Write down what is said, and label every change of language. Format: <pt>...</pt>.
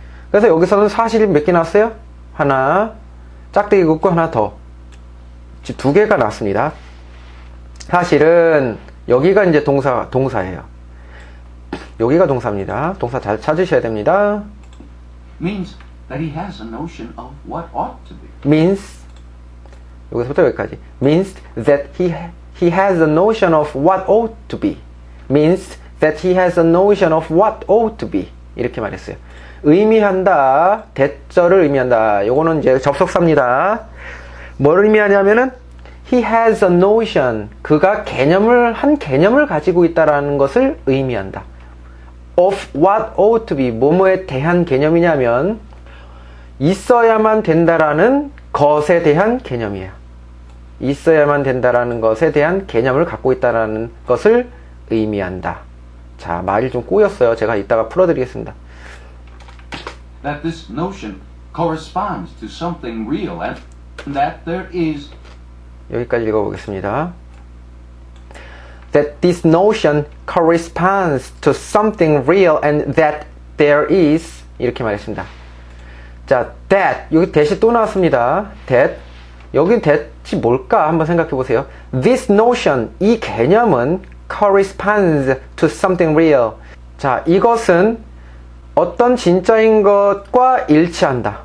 <ko>그래서 여기서는 사실이 몇 개 나왔어요? 하나, 짝대기 긋고 하나 더. 지금 두 개가 나왔습니다. 사실은 여기가 이제 동사예요. 여기가 동사입니다. 동사 잘 찾으셔야 됩니다.</ko> <en>Means that he has a notion of what ought to be.</en> <ko>means, 여기서부터 여기까지.</ko> <en>means that he has a notion of what ought to be. means that he has a notion of what ought to be.</en> <ko>이렇게 말했어요. 의미한다, 대절을 의미한다. 요거는 이제 접속사입니다. 뭘 의미하냐면은</ko> <en>he has a notion,</en> <ko>그가 한 개념을 가지고 있다라는 것을 의미한다.</ko> <en>of what ought to be,</en> <ko>뭐뭐에 대한 개념이냐면 있어야만 된다라는 것에 대한 개념이에요. 있어야만 된다라는 것에 대한 개념을 갖고 있다라는 것을 의미한다. 자, 말이 좀 꼬였어요. 제가 이따가 풀어드리겠습니다.</ko> <en>That this notion corresponds to something real and that there is.</en> <ko>여기까지 읽어보겠습니다.</ko> <en>That this notion corresponds to something real and that there is,</en> <ko>이렇게 말했습니다. 자, that, 여기 that이 또 나왔습니다. that, 여기 that이 뭘까 한번 생각해 보세요.</ko> <en>This notion,</en> <ko>이 개념은</ko> <en>corresponds to something real.</en> <ko>자, 이것은 어떤 진짜인 것과 일치한다.</ko>